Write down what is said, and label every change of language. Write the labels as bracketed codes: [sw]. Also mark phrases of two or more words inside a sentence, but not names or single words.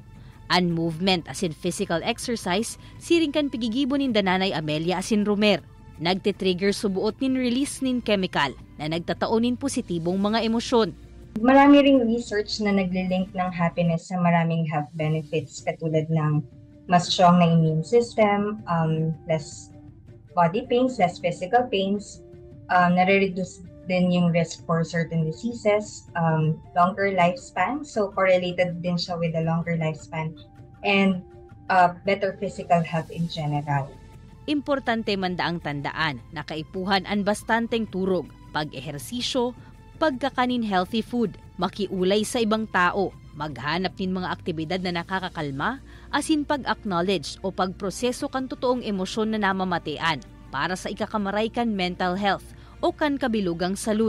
[bik] An movement asin [en] physical exercise, [bik] siring kan pigigibon nin Nanay Amelia asin Romer. Nagtitrigger subuot nin release nin chemical na nagtataonin positibong mga emosyon. [tl] Marami ring [en] research [tl] na naglilink ng [en] happiness [tl] sa maraming [en] health benefits [tl] katulad ng mas [en] strong na immune system, less body pains, less physical pains, [tl] nare-reduce din yung [en] risk for certain diseases, longer lifespan, so correlated [tl] din siya [en] with the longer lifespan, and better physical health in general. [bik] Importante man daang tandaan na kaipuhan ang bastanteng turog, pag-ehersisyo, pagkakanin [en] healthy food, [bik] makiulay sa ibang tao, maghanap nin mga aktibidad na nakakakalma, asin pag-acknowledge o pagproseso kan totoong emosyon na namamatian para sa ikakamaray kan [en] mental health [bik] o kan kabilugang salud.